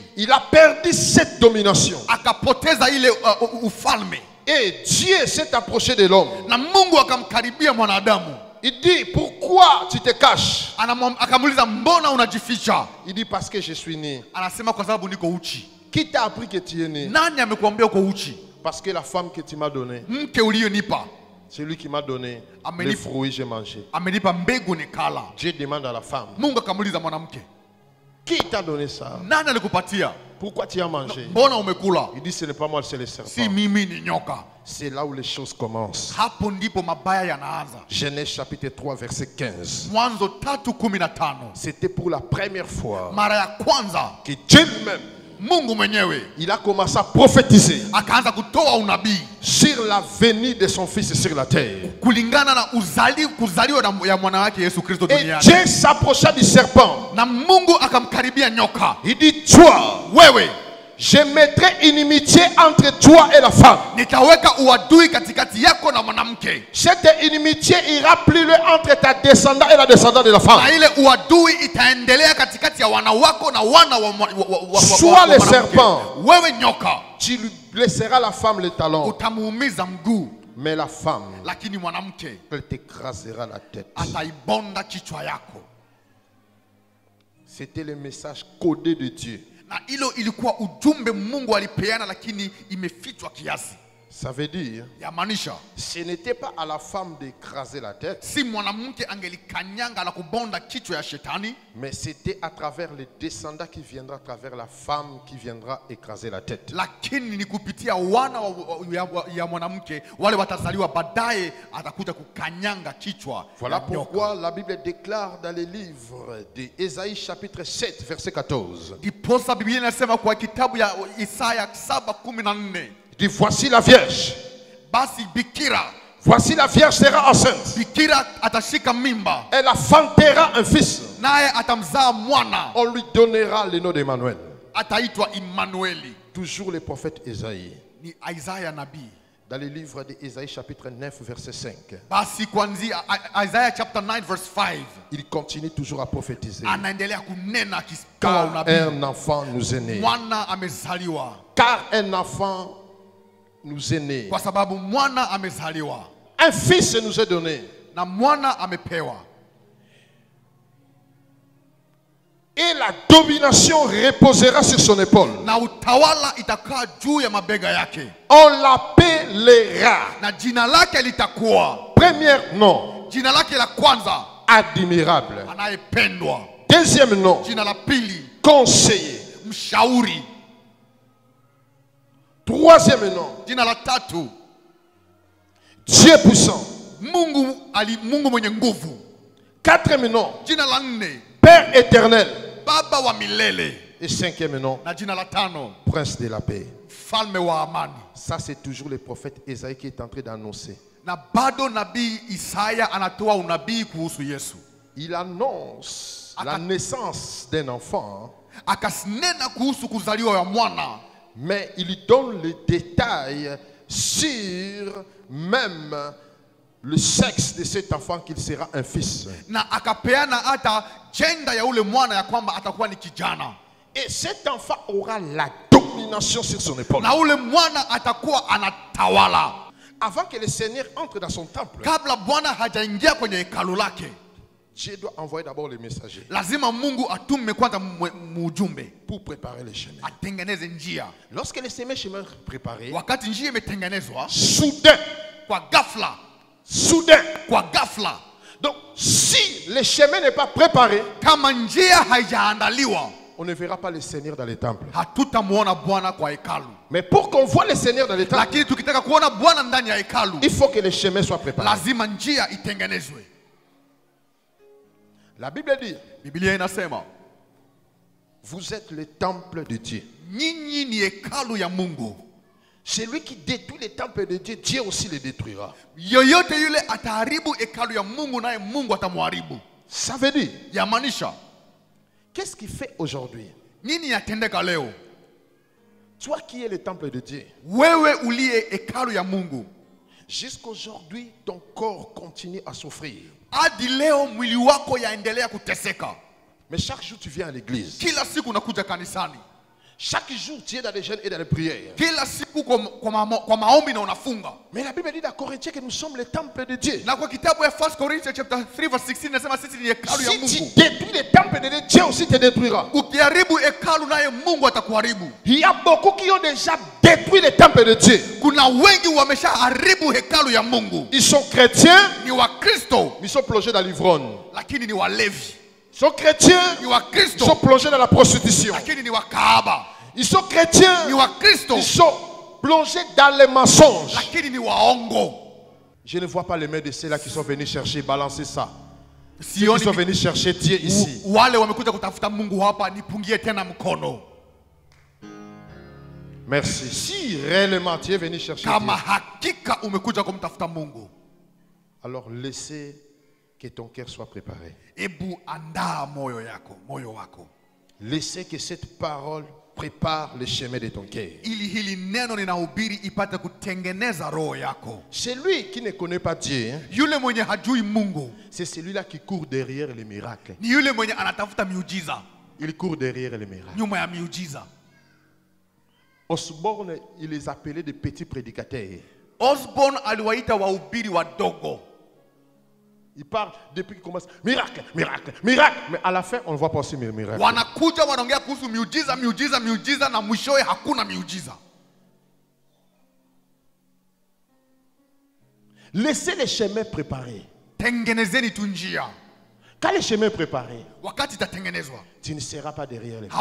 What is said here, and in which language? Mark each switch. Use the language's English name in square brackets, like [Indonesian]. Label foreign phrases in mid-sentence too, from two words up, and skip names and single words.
[French] Il a perdu cette domination. [Swahili] akapoteza ile ufalme. [French] Et Dieu s'est approché de l'homme. [Swahili] Na Mungu akamkaribia mwanadamu. [French] Il dit, pourquoi tu te caches? [Swahili] Akamuuliza, mbona unajificha? [French] Il dit, parce que je suis né. [Swahili] Anasema, kwa sababu niko uchi. [French] Qui t'a appris que tu es né? [Swahili] Nani amekuambia uko uchi? [French] Parce que la femme que tu m'as donnée, [Swahili] Mke uliyonipa [French] c'est lui qui m'a donné Amen. les fruits, j'ai mangé. [Swahili] amenipa mbegu nikala. [French] Dieu demande à la femme, [Swahili] Mungu akamuuliza mwanamke, [French] qui t'a donné ça? [Swahili] nani alikupatia? [French] Pourquoi tu as mangé? [Swahili] Mbona umekula? [French] Il dit, ce n'est pas moi, c'est le [Swahili] Si [French] serpent. [Swahili] mimi, ni nyoka. [French] C'est là où les choses commencent. [Swahili] Hapo ndipo mabaya yanaanza. [French] Genèse chapitre 3, verset 15. [Swahili] Mwanzo 3:15. [French] C'était pour la première fois [Swahili] Mara ya kwanza [French] que Dieu lui-même [Swahili] Mungu mwenyewe [French] il a commencé à prophétiser [Swahili] akaanza kutoa unabii [French] sur la venue de son fils sur la terre. [Swahili] kulingana na kuzaliwa ya mwana wake Yesu Kristo [French] Et [Swahili] duniani. [French] Dieu s'approcha du serpent. [Swahili] Na Mungu akamkaribia nyoka. [French] Il dit, toi, [Swahili] Wewe, [French] je mettrai inimitié entre toi et la femme. [Swahili] nitaweka uadui katikati yako na mwanamke. [French] Cette inimitié ira plus loin entre ta descendante et la descendante de la femme. [Swahili] Na ile uadui itaendelea katikati ya wana wako na wana wa [French] Sois le serpent. [Swahili] Wewe nyoka, [French] Tu lui blesseras la femme le talon. [Swahili] utamuumiza mguu, [French] Mais la femme, [Swahili] lakini mwanamke [French] elle t'écrasera la tête. [Swahili] ataibonda kichwa yako. [French] C'était le message codé de Dieu. [Swahili] Na hilo ilikuwa ujumbe Mungu alipeana, lakini imefichwa kiasi. [French] Ça veut dire, [Swahili] Yamaanisha [French] ce n'était pas à la femme d'écraser la tête, [Swahili] si mwanamke angelikanyanga na kubonda kichwa ya shetani, [French] mais c'était à travers les descendants qui viendra, à travers la femme qui viendra écraser la tête. [Swahili] lakini ni kupitia wana ya mwanamke wale watazaliwa baadaye, atakuja kukanyanga kichwa. [French] Voilà pourquoi la Bible déclare dans les livres d'Ésaïe chapitre 7 verset 14. [Swahili] Ndiposa Biblia inasema kwa kitabu ya Isaya 7:14, [French] Il dit, voici la Vierge. [Swahili] basi bikira [French] Voici la Vierge sera enceinte. [Swahili] bikira atashika mimba, [French] Elle enfantera un fils. [Swahili] naye atamzaa mwana, [French] On lui donnera le nom d'Emmanuel. [Swahili] ataitwa Immanueli. [French] Toujours le prophète Ésaïe. [Swahili] Ni Isaya nabii. [French] Dans le livre d'Ésaïe chapitre 9 verset 5. [Swahili] Basi kuanzia Isaiah [English] chapter 9 verse 5, [French] Il continue toujours à prophétiser. [Swahili] anaendelea kunena akitoa [French] Car [Swahili] unabii. [French] un enfant nous est né. [Swahili] Mwana amezaliwa, [French] Car un enfant nous est né. [Swahili] kwa sababu mwana amezaliwa [French] Un fils nous est donné. [Swahili] na mwana amepewa, [French] Et la domination reposera sur son épaule. [Swahili] na utawala itakaa juu ya mabega yake, [French] On l'appellera. [Swahili] na jina lake litakuwa, [French] Premier nom, [Swahili] jina lake la kwanza, [French] admirable. [Swahili] anayependwa. [French] Deuxième nom, [Swahili] Jina la pili, [French] conseiller. [Swahili] mshauri. [French] Troisième nom, [Swahili] Jina la tatu, [French] Dieu puissant. [Swahili] Mungu mwenye nguvu. [French] Quatrième nom, [Swahili] Jina la nne, [French] Père éternel. [Swahili] Baba wa milele. [French] Et cinquième nom, [Swahili] Na jina la tano, [French] Prince de la paix. [Swahili] Mfalme wa amani. [French] Ça, c'est toujours le prophète Ésaïe qui est en train d'annoncer. [Swahili] Na bado nabii Isaya anatoa unabii kuhusu Yesu. [French] Il annonce la naissance d'un enfant, [Swahili] Akasinena kuhusu kuzaliwa ya mwana, [French] mais il donne les détails sur même le sexe de cet enfant, qu'il sera un fils. [Swahili] na akapeana hata jenda ya ule mwana ya kwamba atakuwa ni kijana, [French] Et cet enfant aura la domination sur son épaule. [Swahili] na ule mwana atakuwa anatawala. [French] Avant que le Seigneur entre dans son temple, [Swahili] Kabla Bwana hajaingia kwenye hekalu lake, [French] Dieu doit envoyer d'abord les messagers [Swahili] lazima Mungu atume kwanza mujumbe [French] pour préparer les chemins. [Swahili] atengeneze njia. [French] Lorsque les chemins sont préparés, [Swahili] Wakati njia imetengenezwa, [French] soudain, [Swahili] kwa ghafla, kwa ghafla, [French] donc si le chemin n'est pas préparé, [Swahili] kama njia haijaandaliwa, [French] on ne verra pas le Seigneur dans les temples. [Swahili] hatutamuona Bwana kwa hekalu. [French] Mais pour qu'on voit le Seigneur dans les temples, [Swahili] Lakini tukitaka kuona Bwana ndani ya hekalu, [French] il faut que les chemins soient préparés. [Swahili] lazima njia itengenezwe. [French] La Bible dit, [Swahili] Biblia inasema, [French] vous êtes le temple de Dieu. [Swahili] nyinyi ni hekalu ya Mungu. [French] Celui qui détruit les temples de Dieu, Dieu aussi les détruira. [Swahili] Yoyote yule ataharibu hekalu ya Mungu, naye Mungu atamharibu. [French] Ça veut dire, [Swahili] Yamaanisha, [French] qu'est-ce qui fait aujourd'hui? [Swahili] nini yatendeka leo? [French] Toi qui es le temple de Dieu, [Swahili] Wewe uliye hekalu ya Mungu, [French] jusqu'aujourd'hui, ton corps continue à souffrir. [Swahili] hadi leo mwili wako yaendelea kuteseka. [French] Mais chaque jour, tu viens à l'église. [Swahili] Kila siku unakuja kanisani, [French] Chaque jour, tu es dans les jeûnes et dans les prières. [Swahili] kila siku kwa maombi na unafunga. [French] Mais la Bible dit dans Corinthiens que nous sommes le temple de Dieu. [Swahili] Na kwa kitabu ya 1 Corinthians [English] chapter 3 verse 16 [Swahili] nasema sisi ni hekalu ya [French] Si tu [Swahili] Mungu. [French] détruis le temple de Dieu, Dieu aussi te détruira. [Swahili] Ukiharibu hekalu, naye Mungu atakuharibu. [French] Il y a beaucoup qui ont déjà détruit le temple de Dieu. [Swahili] Kuna wengi wameshaharibu hekalu ya Mungu. [French] Ils sont chrétiens, [Swahili] Ni Wakristo [French] mais ils sont plongés dans l'ivrogne. [Swahili] lakini ni walevi. [French] Ils sont chrétiens, [Swahili] Ni [French] ils sont [Swahili] Wakristo [French] plongés dans la prostitution. [Swahili] lakini ni wakahaba. [French] Ils sont chrétiens, [Swahili] Ni Wakristo [French] ils sont plongés dans les mensonges. [Swahili] lakini ni waongo. [French] Je ne vois pas les mains de ceux-là qui sont venus chercher, balancer ça. Ceux qui [Swahili] Sioni [French] sont venus chercher Dieu ici. [Swahili] wale wamekuja kutafuta Mungu hapa, nipungie tena mkono. [French] Merci. Si réellement tu es venu chercher [Swahili] Kama [French] Dieu, [Swahili] hakika umekuja kumtafuta Mungu, [French] alors laissez que ton cœur soit préparé. [Swahili] ebu andaa moyo wako. [French] Laissez que cette parole prépare le chemin de ton cœur. [Swahili] Ili hili neno ninahubiri ipate kutengeneza roho yako. [French] Celui qui ne connaît pas Dieu, hein, [Swahili] Yule mwenye hajui Mungu [French] c'est celui-là qui court derrière les miracles. [Swahili] ni yule mwenye anatafuta miujiza, [French] Il court derrière les miracles. [Swahili] nyuma ya miujiza. [French] Osborne, il les appelait des petits prédicateurs. [Swahili] Osborne aliwaita wahubiri wadogo. [French] Il parle depuis qu'il commence, miracle, miracle, miracle. Mais à la fin, on ne voit pas aussi mes miracles. [Swahili] Wanakuja wanaongea kuhusu miujiza na mwishowe hakuna miujiza. [French] Laissez les chemins préparés. [Swahili] Tengenezeni tu njia. [French] Quand les chemins préparés, [Swahili] Wakati itatengenezwa, [French] tu ne seras pas derrière les miracles.